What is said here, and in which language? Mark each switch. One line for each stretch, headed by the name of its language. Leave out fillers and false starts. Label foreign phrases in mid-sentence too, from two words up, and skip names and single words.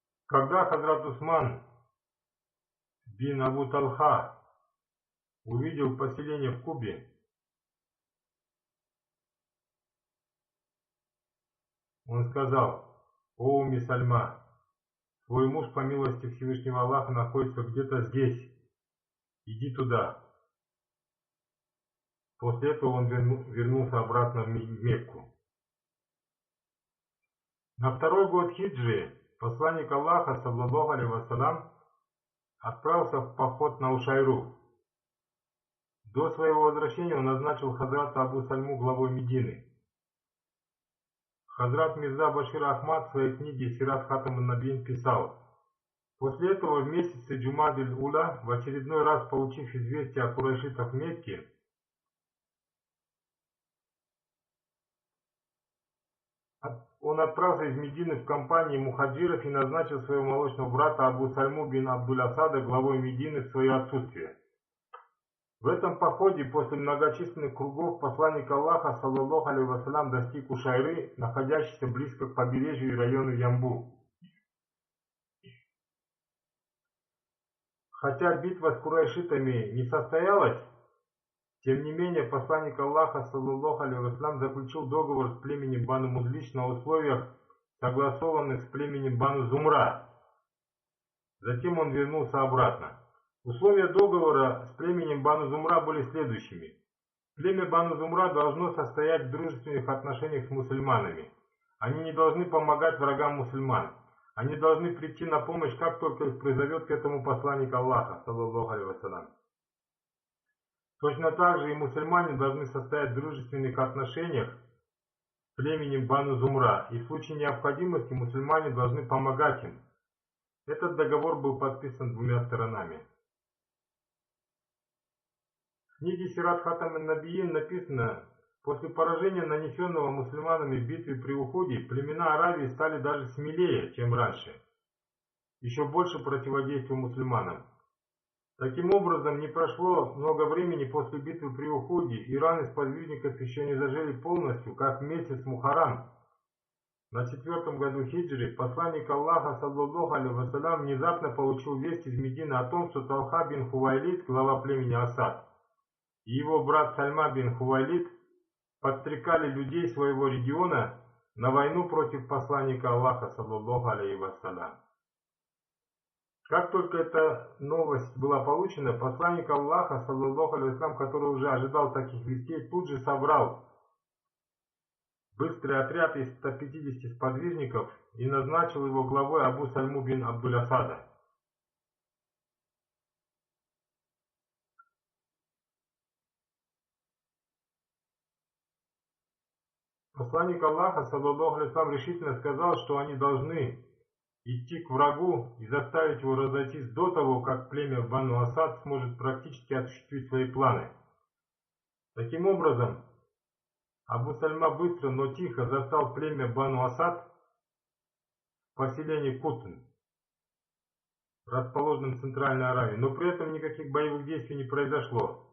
Russian: Когда Хазрат Усман бин Абу Талха увидел поселение в Кубе, он сказал: «О Умми Сальма, твой муж, по милости Всевышнего Аллаха, находится где-то здесь. Иди туда». После этого он вернулся обратно в Мекку. На второй год хиджры посланник Аллаха,
Arabic: صلى الله عليه وسلم,
Russian: отправился в поход на Ушайру. До своего возвращения он назначил Хазрата Абу Сальму главой Медины. Хазрат Мирза Башир Ахмад в своей книге «Сират Хатам ан-Набиин» писал: «После этого в месяце Джумадиль-Уля, в очередной раз получив известие о курайшитах в Мекке, он отправился из Медины в компании мухаджиров и назначил своего молочного брата Абу Сальму бин Абдуль-Асада главой Медины в свое отсутствие. В этом походе после многочисленных кругов посланник Аллаха,
Arabic: صلى الله عليه وسلم,
Russian: достиг Ушайры, находящейся близко к побережью и району Ямбу. Хотя битва с курайшитами не состоялась, тем не менее посланник Аллаха,
Arabic: صلى الله عليه وسلم,
Russian: заключил договор с племенем Бану Мудлич на условиях, согласованных с племенем Бану Зумра. Затем он вернулся обратно. Условия договора с племенем Бану Зумра были следующими. Племя Бану Зумра должно состоять в дружественных отношениях с мусульманами. Они не должны помогать врагам мусульман. Они должны прийти на помощь, как только их призовет к этому посланник Аллаха,
Arabic: صلى الله عليه وسلم.
Russian: Точно так же и мусульмане должны состоять в дружественных отношениях с племенем Бану Зумра, и в случае необходимости мусульмане должны помогать им. Этот договор был подписан двумя сторонами. В книге «Сират Хатам ан-Набиин» написано: после поражения, нанесенного мусульманами в битве при Ухуде, племена Аравии стали даже смелее, чем раньше, еще больше противодействия мусульманам. Таким образом, не прошло много времени после битвы при Ухуде, и раны сподвижников еще не зажили полностью, как в месяц Мухаррам. На 4-м году хиджры посланник Аллаха,
Arabic: صلى الله عليه وسلم,
Russian: внезапно получил весть из Медины о том, что Талха бин Хувайлид, глава племени Асад, и его брат Сальма бин Хувайлид подстрекали людей своего региона на войну против посланника Аллаха,
Arabic: صلى الله عليه وسلم.
Russian: Как только эта новость была получена, посланник Аллаха,
Arabic: صلى الله عليه وسلم,
Russian: который уже ожидал таких вестей, тут же собрал быстрый отряд из 150 сподвижников и назначил его главой Абу Сальму бин Абдуль-Асада. Посланник Аллаха,
Arabic: صلى الله عليه وسلم,
Russian: решительно сказал, что они должны идти к врагу и заставить его разойтись до того, как племя Бану Асад сможет практически осуществить свои планы. Таким образом, Абу Сальма быстро, но тихо застал племя Бану Асад в поселении Кутн, расположенном в Центральной Аравии, но при этом никаких боевых действий не произошло.